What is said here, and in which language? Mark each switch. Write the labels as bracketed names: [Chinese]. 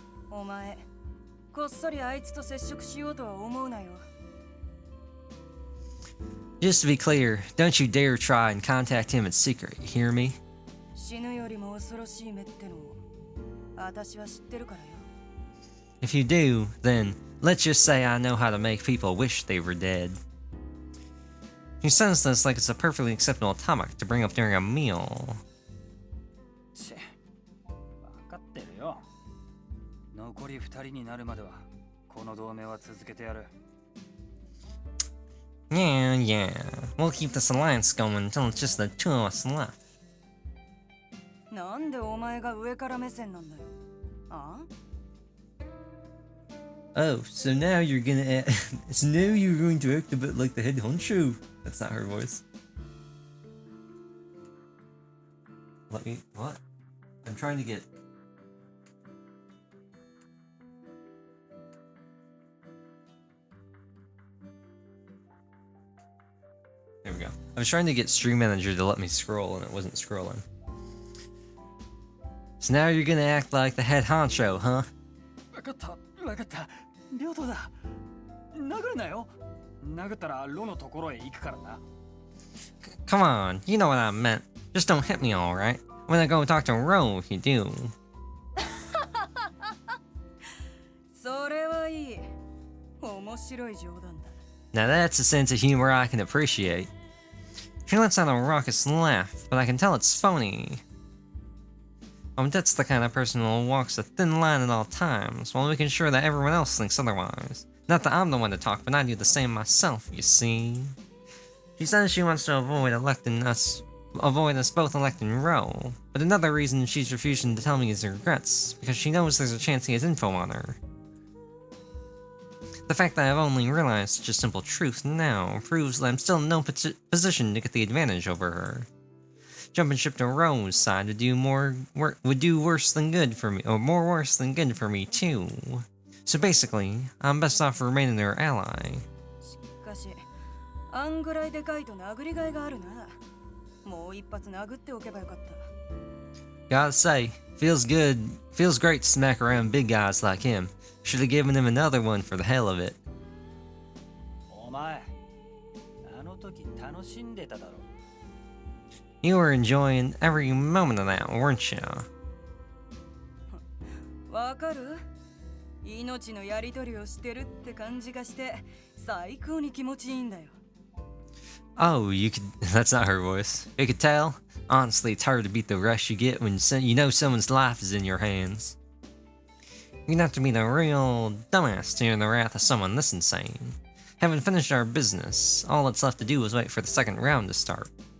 [Japanese] お前、こっそりあいつと接触しようとは思うなよ。 [English] Just to be clear, don't you dare try and contact him in secret, you hear me? [Japanese] 死ぬよりも恐ろしい目ってのを私は知ってるからよ。 [English] If you do, then let's just say I know how to make people wish they were dead. He says this like it's a perfectly acceptable topic to bring up during a meal. [Japanese] チェ、分かってるよ。残り2人になるまではこの同盟は続けてやる。 [English] Yeah, we'll keep this alliance going until it's just the two of us left. [Japanese] なんでお前が上から目線なんだよ。ああ [English] Oh, so now you're gonna act, so now you're going to act a bit like the head honcho. That's not her voice. Let me, what? I'm trying to get... There we go. I was trying to get Stream Manager to let me scroll and it wasn't scrolling. So now you're gonna act like the head honcho, huh? [Japanese] 分かった、分かった。両党だ。殴るなよ。殴ったらロのところへ行くからな。 [English] Come on, you know what I meant. Just don't hit me, alright? When I go talk to Ro, if you do. [Japanese] それはいい。面白い冗談だ。 [English] Now that's a sense of humor I can appreciate. She lets out a raucous laugh, but I can tell it's phony. That's the kind of person who walks a thin line at all times, while making sure that everyone else thinks otherwise. Not that I'm the one to talk, but I do the same myself, you see. She says she wants to avoid us both electing Ro, but another reason she's refusing to tell me is regrets, because she knows there's a chance he has info on her. The fact that I've only realized such a simple truth now proves that I'm still in no position to get the advantage over her. Jumping ship to Ro's side would do worse than good for me, or more worse than good for me too. So basically, I'm best off remaining her ally. [Japanese] しかし、あんぐらいでかいと殴りがいがあるな。もう一発殴っておけばよかった。 [English] Gotta say, feels great to smack around big guys like him. Should have given him another one for the hell of it. [Japanese] お前、あの時楽しんでただろ。 [English] You were enjoying every moment of that, weren't you? [Japanese] わかる？命のやり取りをしてるって感じがして最高に気持ちいいんだよ。 [English] Oh, you could. That's not her voice. You could tell. Honestly, it's hard to beat the rush you get when you know someone's life is in your hands. You'd have to be the real dumbass to hear the wrath of someone this insane. Having finished our business, all that's left to do is wait for the second round to start.